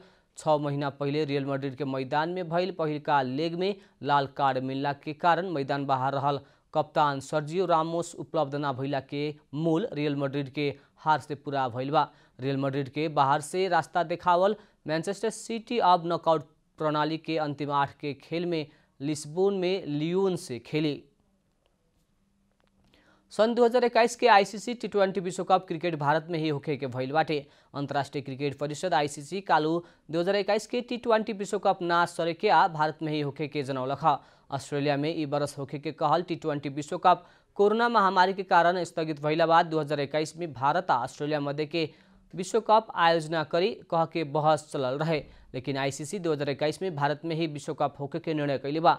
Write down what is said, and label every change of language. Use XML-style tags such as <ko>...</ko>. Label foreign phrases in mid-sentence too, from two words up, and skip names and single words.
<bho>6 महीना पहले रियल मैड्रिड के मैदान में भइल पहिलका लेग में लाल कार्ड मिलला के कारण मैदान बाहर रहल कप्तान सर्जियो रामोस उपलब्ध न भइला के मूल रियल मैड्रिड के हार से पूरा भइल बा। रियल मैड्रिड के बाहर से रास्ता देखावल मैनचेस्टर सिटी अब नॉकआउट प्रणाली के अंतिम 8 के खेल में लिस्बोन में लियोन से खेली। सन 2021 के आईसीसी टी20 विश्वकप क्रिकेट भारत में ही होखे के भइल बाटे। अंतर्राष्ट्रीय क्रिकेट परिषद आईसीसी कालू 2021 के टी20 विश्वकप ना सरेके आ भारत में ही होखे के जनौलख। ऑस्ट्रेलिया में ई बरस होखे के कहल टी20 विश्वकप कोरोना महामारी के कारण स्थगित भइला बाद 2021 में भारत आ ऑस्ट्रेलिया मध्य के विश्वकप आयोजना करी कह के बहस चलल रहे, लेकिन आईसीसी 2021 में भारत में ही विश्वकप होखे के निर्णय कैले बा।</bho>